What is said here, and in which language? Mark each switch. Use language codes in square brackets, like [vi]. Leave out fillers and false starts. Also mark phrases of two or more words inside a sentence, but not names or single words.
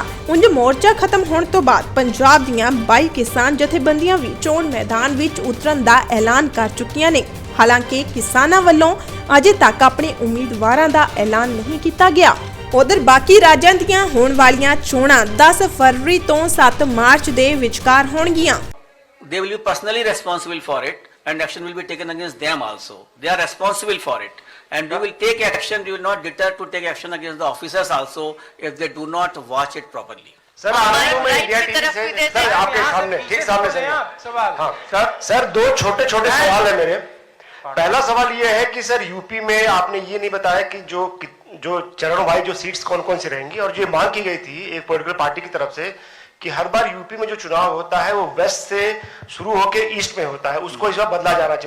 [pa] ਉਂਜ ਮੋਰਚਾ ਖਤਮ ਹੋਣ ਤੋਂ ਬਾਅਦ ਪੰਜਾਬ ਦੀਆਂ 22 ਕਿਸਾਨ ਜਥੇਬੰਦੀਆਂ ਵੀ ਚੋਣ ਮੈਦਾਨ ਵਿੱਚ ਉਤਰਨ ਦਾ ਐਲਾਨ ਕਰ ਚੁੱਕੀਆਂ ਨੇ। ਹਾਲਾਂਕਿ ਕਿਸਾਨਾਂ ਵੱਲੋਂ ਅਜੇ ਤੱਕ ਆਪਣੇ ਉਮੀਦਵਾਰਾਂ ਦਾ ਐਲਾਨ ਨਹੀਂ ਕੀਤਾ ਗਿਆ। ਉਧਰ ਬਾਕੀ ਰਾਜਾਂ ਦੀਆਂ ਹੋਣ ਵਾਲੀਆਂ ਚੋਣਾਂ 10 ਫਰਵਰੀ ਤੋਂ 7 ਮਾਰਚ ਦੇ ਵਿਚਕਾਰ ਹੋਣਗੀਆਂ। [en] They will be personally responsible for it and action will be taken against them also. They are responsible for it and we will take action. We will not deter to take action against the officers also if they do not watch it properly. [hi] सर आनंद में इंडिया टीवी से सर आपके सामने ठीक सामने सर हाँ सर दो छोटे छोटे सवाल है मेरे। पहला सवाल ये है कि सर यूपी में आपने ये नहीं बताया कि जो चरण वाइज जो सीट्स कौन कौन सी रहेंगी और जो मांग की गई थी एक [en] political party [hi] की तरफ से कि हर बार यूपी में जो चुनाव होता है वो वेस्ट से शुरू होकर ईस्ट में होता है, उसको इस बार बदला जाना चाहिए।